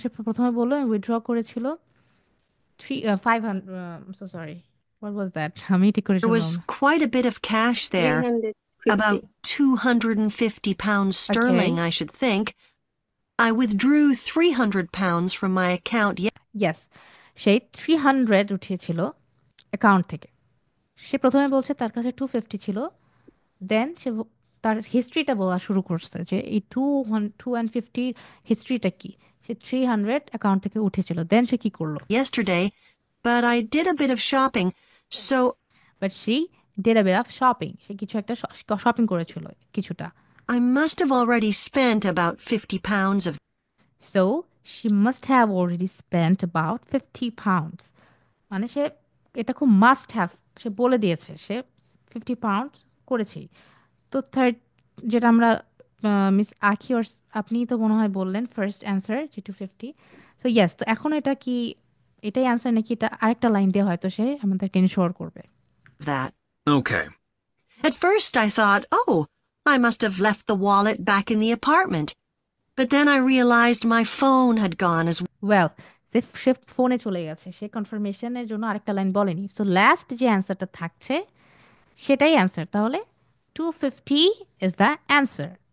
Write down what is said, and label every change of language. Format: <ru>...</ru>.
<bn>সে প্রথমে বললো উইথড্র করেছিল 500,</bn> <en>so sorry, what was that?</en> <bn>আমি ঠিক করে</bn> <en>There</en> <bn>শুনলাম</bn> <en>was</en> <bn>না।</bn> <en>quite a bit of cash there. 350. About £250 sterling, Okay. I should think. I withdrew £300 from my account</en> <bn>Yes, সেই 300 উঠিয়েছিল অ্যাকাউন্ট থেকে। সে প্রথমে বলছে তার কাছে 250 ছিল, দেন সে তার হিস্ট্রিটা বলা শুরু করছে যে এই 250 হিস্ট্রিটা কি। সে 300 অ্যাকাউন্ট থেকে উঠেছিল, দেন সে কি করলো?</bn> <en>yesterday, but I did a bit of shopping, so</en> <bn>but</bn> <en>she did a bit of shopping,</en> <bn>সে কিছু একটা শপিং করেছিল কিছুটা।</bn> <en>I must have already spent about £50 of So she must have already spent about 50 pounds,</en> <bn>মানে সে এটা খুব must have, সে বলে দিয়েছে সে 50 pound করেছেই। তো থার্ড যেটা আমরা মিস আখি ওর আপনি তো মনে হয় বললেন ফার্স্ট অ্যান্সার যে 250। সো ইয়েস, তো এখন এটা কি এটাই অ্যান্সার নাকি এটা আরেকটা লাইন দিয়ে হয়তো সে আমাদেরকে ইনশোর করবে?</bn> <en>that. Okay. At first I thought, oh, I must have left the wallet back in the apartment. But then I realized my phone had gone as</en> <bn>well, সে ফোনে চলে গেছে, সে কনফার্মেশনের জন্য আরেকটা লাইন বলেনি। সো লাস্ট যে অ্যান্সারটা থাকছে সেটাই অ্যান্সার, তাহলে 250 ইজ দ্য অ্যান্সার।</bn>